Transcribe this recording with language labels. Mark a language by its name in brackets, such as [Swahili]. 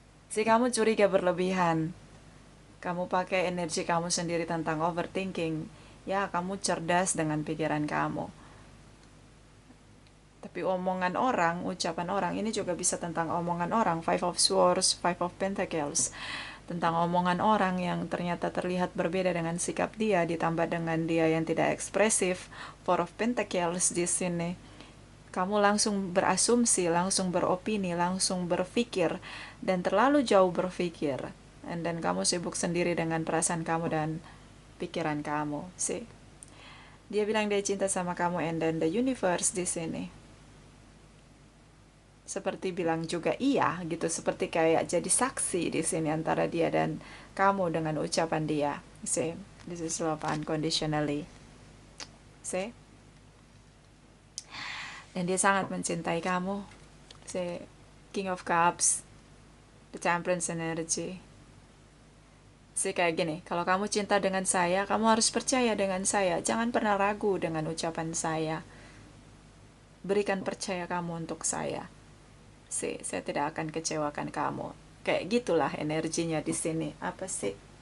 [Indonesian] Sih, kamu curiga berlebihan. Kamu pakai energi kamu sendiri tentang overthinking. Ya, kamu cerdas dengan pikiran kamu. Tapi omongan orang, ucapan orang, ini juga bisa tentang omongan orang. Five of Swords, Five of Pentacles. Tentang omongan orang yang ternyata terlihat berbeda dengan sikap dia, ditambah dengan dia yang tidak ekspresif. Four of Pentacles di sini. Kamu langsung berasumsi, langsung beropini, langsung berpikir, dan terlalu jauh berpikir. Dan kamu sibuk sendiri dengan perasaan kamu dan pikiran kamu. [English] See? [Indonesian] Dia bilang dia cinta sama kamu, [English] and then the universe [Indonesian] di sini seperti bilang juga iya gitu, seperti kayak jadi saksi di sini antara dia dan kamu dengan ucapan dia. See? [English] This is love unconditionally. See? [Indonesian] Dan dia sangat mencintai kamu. Si King of Cups, [English] the Temperance energy. [Indonesian] Si kayak gini, kalau kamu cinta dengan saya, kamu harus percaya dengan saya. Jangan pernah ragu dengan ucapan saya. Berikan percaya kamu untuk saya. Saya tidak akan kecewakan kamu. Kayak gitulah energinya di sini. Apa sih?